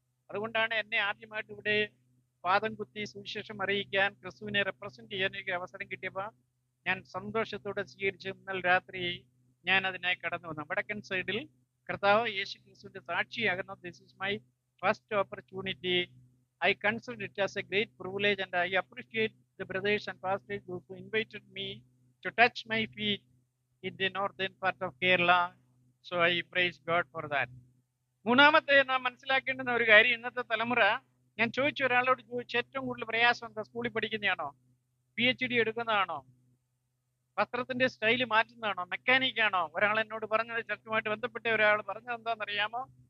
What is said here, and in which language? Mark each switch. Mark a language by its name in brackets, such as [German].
[Malayalam] അതുകൊണ്ടാണ് എന്നെ ആദ്യമായിട്ട് ഇവിടെ പാദം കുത്തി സുവിശേഷം അറിയിക്കാൻ, ക്രിസ്തുവിനെ റെപ്രസെന്റ് ചെയ്യാൻ എനിക്ക് അവസരം കിട്ടിയപ്പോൾ ഞാൻ സന്തോഷത്തോടെ സ്വീകരിച്ച് ഇന്നലെ രാത്രി ഞാൻ അതിനായി കടന്നു വന്നു. വടക്കൻ സൈഡിൽ കർത്താവ് യേശു ക്രിസ്തുവിന്റെ സാക്ഷിയാകുന്ന [English] This is my first opportunity. I consider it as a great privilege and I appreciate the brothers and pastors who invited me to touch my feet in the northern part of Kerala. So I praise God for that. [Malayalam] മൂന്നാമത്തെ നാം മനസ്സിലാക്കേണ്ടുന്ന ഒരു കാര്യം, ഇന്നത്തെ തലമുറ, ഞാൻ ചോദിച്ചു ഒരാളോട് ചോദിച്ചു, ഏറ്റവും കൂടുതൽ പ്രയാസം എന്താ? സ്കൂളിൽ പഠിക്കുന്നതാണോ, PhD എടുക്കുന്നതാണോ, വസ്ത്രത്തിന്റെ സ്റ്റൈല് മാറ്റുന്നതാണോ, മെക്കാനിക്കാണോ? ഒരാൾ എന്നോട് പറഞ്ഞത്, ചർച്ചുമായിട്ട് ബന്ധപ്പെട്ട ഒരാൾ പറഞ്ഞത് എന്താണെന്നറിയാമോ?